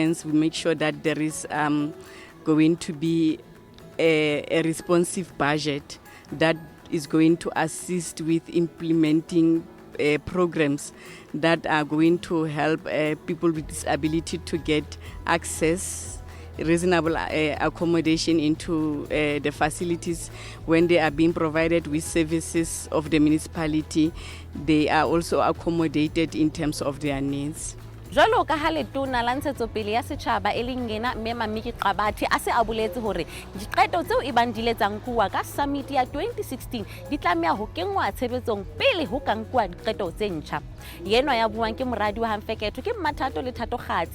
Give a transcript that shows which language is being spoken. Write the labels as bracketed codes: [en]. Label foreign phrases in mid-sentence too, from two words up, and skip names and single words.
[en] We make sure that there is going to be a responsive budget that is going to assist with implementing programs that are going to help people with disability to get access, reasonable accommodation into the facilities. When they are being provided with services of the municipality, they are also accommodated in terms of their needs. [st] Jwalo ka ha letona la ntshetsopele ya setjhaba e leng ngena mme Mamiki Qabathi a se a boletse hore diqeto tseo e bang di letsang kuwa ka summit ya 2016 di tlameha ho kengwa tshebetsong pele ho ka nkuwa diqeto tse ntjha. Yenwa ya buang ke moradi wa Hamfeketo ke Mathato le Thato Kgatsi.